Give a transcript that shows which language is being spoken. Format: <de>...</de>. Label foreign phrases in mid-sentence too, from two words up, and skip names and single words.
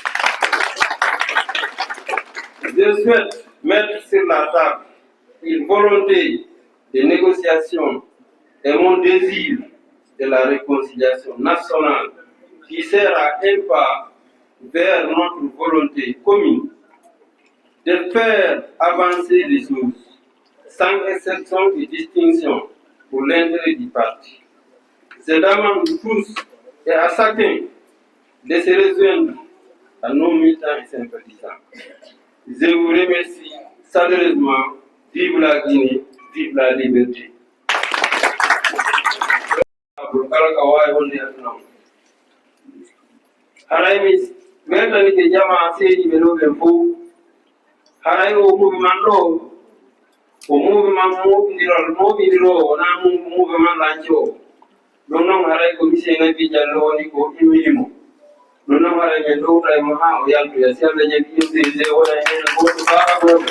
<fr>Je souhaite mettre sur la table une volonté de négociation et mon désir de la réconciliation nationale qui sera un pas vers notre volonté commune de faire avancer les choses sans exception et distinction pour l'intérêt du parti. Je demande tous et à chacun de se rejoindre à nos militants et sympathisants. Je vous remercie chaleureusement. Vive la Guinée, vive la liberté.</fr> <ff>Haray mi weltani ke jama seedi ɓe ɗo ɓen fof haray o mouvement ɗo ko mouvement moɓidirowo wona mouvement lanci o ɗum noon haray ko monsieur Naby Diallo woni ko imminimo ɗum noon haray min ɗowta e mo ha o yaltoya si Allah jaɓi yimɓe wona hen goto baa goto</ff>